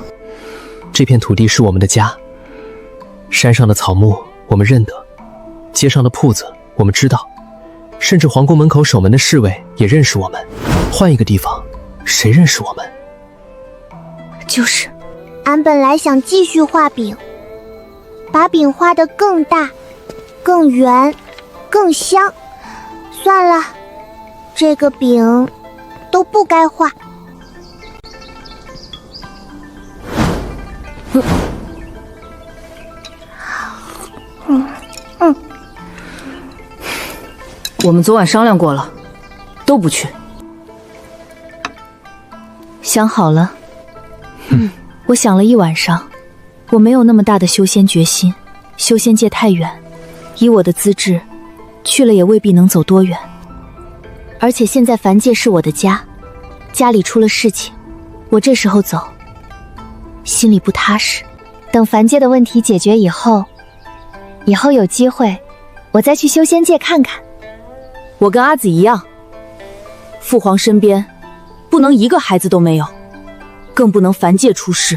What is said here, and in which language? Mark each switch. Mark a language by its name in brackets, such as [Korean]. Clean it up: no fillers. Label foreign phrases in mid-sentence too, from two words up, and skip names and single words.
[Chinese] 這片土地是我們的家，山上的草木我們認得，街上的鋪子我們知道，甚至皇宮門口守門的侍衛也認識我們。換一個地方，誰認識我們？就是，俺本來想繼續畫餅，把餅畫得更大、更圓、 更香。算了，这个饼都不该画。我们昨晚商量过了，都不去。想好了。我想了一晚上，我没有那么大的修仙决心，修仙界太远，以我的资质，去了也未必能走多遠。而且现在凡界是我的家，家裡出了事情，我這時候走，心裡不踏實。等凡界的問題解決以後有機會，我再去修仙界看看。我跟阿紫一樣，父皇身邊不能一個孩子都沒有，更不能凡界出事。